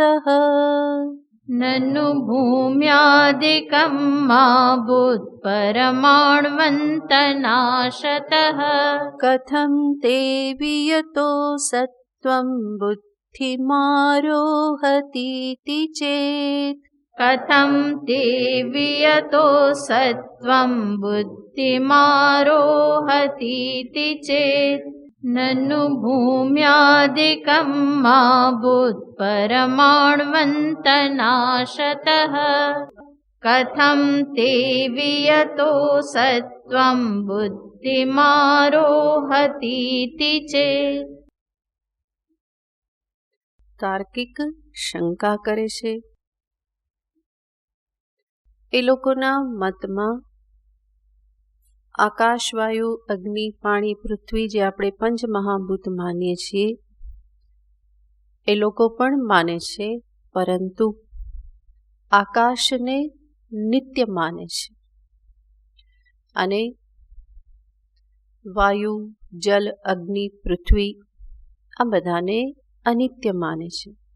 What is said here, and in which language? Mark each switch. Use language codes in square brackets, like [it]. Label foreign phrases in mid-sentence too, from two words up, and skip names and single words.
[sa] ननु भूम्यादिकं मा भूत परमाणवंत नाशतः कथं ते वियतो सत्वं बुद्धिमारोहतीति चेत. कथं ते वियतो सत्त्वं बुद्धिमारोहतीति चेत् ननु भूम्यादिकं मा भूत्परमाण्वन्तनाशतः कथं ते वियतो सत्त्वं बुद्धिमारोहतीति चेत्। [gu] તાર્કિક શંકા કરે છે. એ લોકોના મતમાં આકાશ, વાયુ, અગ્નિ, પાણી, પૃથ્વી જે આપણે પંચમહાભૂત માનીએ છીએ એ લોકો પણ માને છે, પરંતુ આકાશને નિત્ય માને છે અને વાયુ, જલ, અગ્નિ, પૃથ્વી આ બધાને અનિત્ય માને છે.